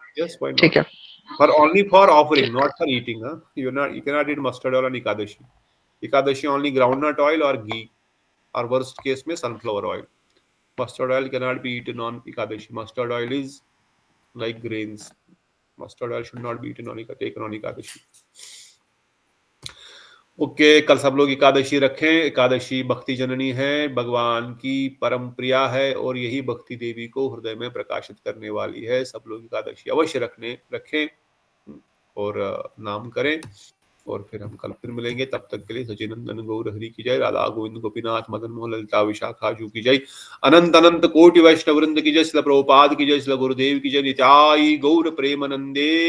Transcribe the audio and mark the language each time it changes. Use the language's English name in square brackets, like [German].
[English] yes why not, [Hindi] ठीक है। [English] पर only for offering, not for eating. You cannot eat mustard oil on Ekadashi. Ekadashi only groundnut oil और घी, और worst case में sunflower oil. Mustard oil cannot be eaten on Ekadashi. Mustard oil is like grains. Mustard oil should not be eaten on Ekadashi. [Hindi] Okay, कल सब लोग एकादशी रखें। एकादशी भक्ति जननी है, भगवान की परम प्रिया है, और यही भक्ति देवी को हृदय में प्रकाशित करने वाली है। सब लोग एकादशी अवश्य रखें और नाम करें। और फिर हम कल फिर मिलेंगे, तब तक के लिए सचिनंदन गौर हरि की जय, राधा गोविंद गोपीनाथ मदन मोहन ललिता विशाखा जू की जय, अनंत अनंत कोटि वैष्णव वृंद की जय, श्रील प्रभुपाद की जय, श्रील गुरुदेव की जय, नित्याई गौर प्रेमानंदे।